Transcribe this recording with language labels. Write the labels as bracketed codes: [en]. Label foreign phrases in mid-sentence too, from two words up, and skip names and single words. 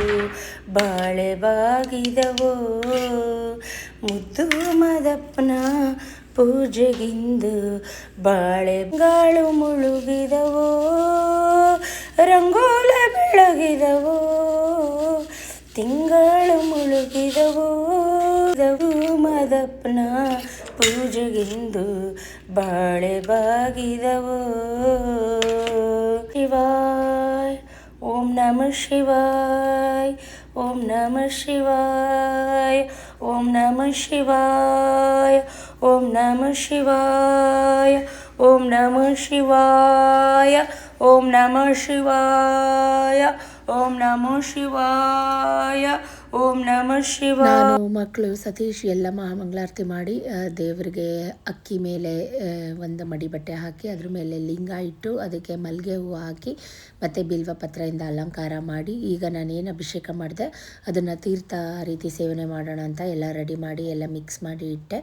[kn] ಬಾಳೆ ಬಾಗಿದವೋ, ಮುದ್ದು ಮದಪ್ಪನ ಪೂಜೆಗಿಂದು ಬಾಳೆಗಾಳು ಮುಳುಗಿದವೋ, ರಂಗೋಲೆ ಬೆಳಗಿದವೋ, ತಿಂಗಳು ಮುಳುಗಿದವೋ, ಮದಪ್ಪನ ಪೂಜೆಗಿಂದು ಬಾಳೆ ಬಾಗಿದವೋ. [sa] ಶಿವಾಯ ಓಂ ನಮಃ ಶಿವಾಯ, ಓಂ ನಮಃ ಶಿವಾಯ, ಓಂ ನಮಃ ಶಿವಾಯ, ಓಂ ನಮಃ ಶಿವಾಯ, ಓಂ ನಮಃ ಶಿವಾಯ, ಓಂ ನಮಃ ಶಿವಾಯ, ಓಂ ನಮಃ ಶಿವಾಯ, ಓಂ ನಮಃ ಶಿವಾಯ. [kn] ನಾನು ಮಕ್ಕಳು ಸತೀಶ್ ಎಲ್ಲ ಮಹಾಮಂಗಳಾರತಿ ಮಾಡಿ ದೇವರಿಗೆ ಅಕ್ಕಿ ಮೇಲೆ ಒಂದು ಮಡಿ ಬಟ್ಟೆ ಹಾಕಿ ಅದ್ರ ಮೇಲೆ ಲಿಂಗ ಇಟ್ಟು ಅದಕ್ಕೆ ಮಲ್ಲಿಗೆ ಹೂವು ಹಾಕಿ ಮತ್ತು ಬಿಲ್ವ ಪತ್ರೆಯಿಂದ ಅಲಂಕಾರ ಮಾಡಿ, ಈಗ ನಾನೇನು ಅಭಿಷೇಕ ಮಾಡಿದೆ ಅದನ್ನು ತೀರ್ಥ ರೀತಿ ಸೇವನೆ ಮಾಡೋಣ ಅಂತ ಎಲ್ಲ ರೆಡಿ ಮಾಡಿ ಎಲ್ಲ ಮಿಕ್ಸ್ ಮಾಡಿ ಇಟ್ಟೆ.